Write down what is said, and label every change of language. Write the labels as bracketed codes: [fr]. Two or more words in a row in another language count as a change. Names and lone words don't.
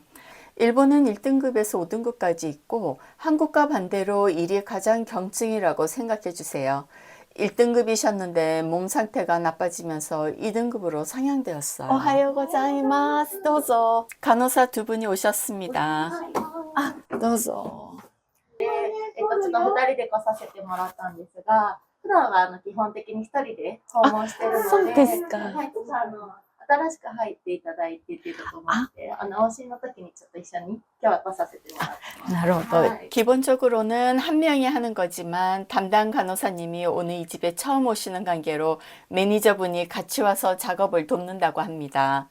[ko] 일본은 1등급에서 5등급까지 있고 한국과 반대로 1이 가장 경증이라고 생각해 주세요. 1등급이셨는데 몸 상태가 나빠지면서 2등급으로 상향되었어요. [ja] おはようございます. どうぞ. [ko] 간호사 두 분이 오셨습니다. [ja] どうぞ. あ、どうぞ。普段は基本的に一人で訪問してるので、はい、ちょっと新しく入っていただいてっていうところもあって、往診の時にちょっと一緒に今日は来させてもらってます。 [ko] 나로도 기본적으로는 한 명이 하는 거지만 오늘 이 집에 처음 오시는 관계로 매니저분이 같이 와서 작업을 돕는다고 합니다.